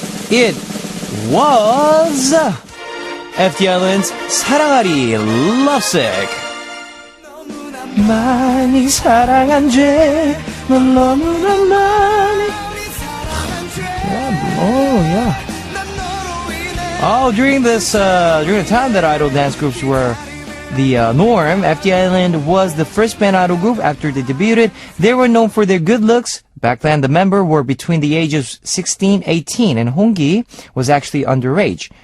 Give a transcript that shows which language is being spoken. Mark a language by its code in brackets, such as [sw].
[en] It was FT Island's 사랑하리 Lovesick. [ko] 많이 사랑한 죄, 널 너무나 많이. [en] Yeah. Oh, during the time that idol dance groups were the norm, FT Island was the first band idol group after they debuted. They were known for their good looks. Back then, the members were between the ages 16, 18, and Honggi was actually underage.